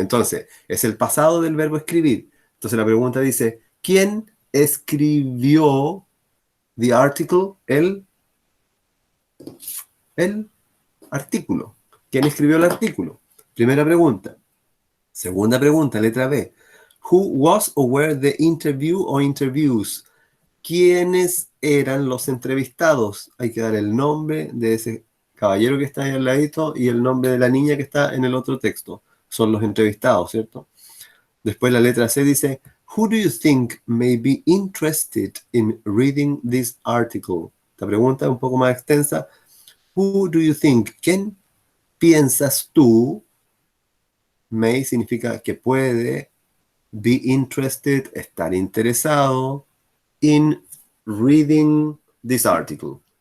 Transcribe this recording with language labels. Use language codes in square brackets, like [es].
[es] Entonces, es el pasado del verbo escribir. Entonces la pregunta dice, ¿quién escribió the article? El artículo. ¿Quién escribió el artículo? Primera pregunta. Segunda pregunta, letra B. [en] Who was or were the interview or interviews? [es] ¿Quiénes eran los entrevistados? Hay que dar el nombre de ese caballero que está ahí al ladito y el nombre de la niña que está en el otro texto. Son los entrevistados, ¿cierto? Después la letra C dice, [en] who do you think may be interested in reading this article? Esta pregunta es un poco más extensa. Who do you think? [es] ¿Quién piensas tú? May significa que puede, [en] be interested, [es] estar interesado, [en] in reading this article.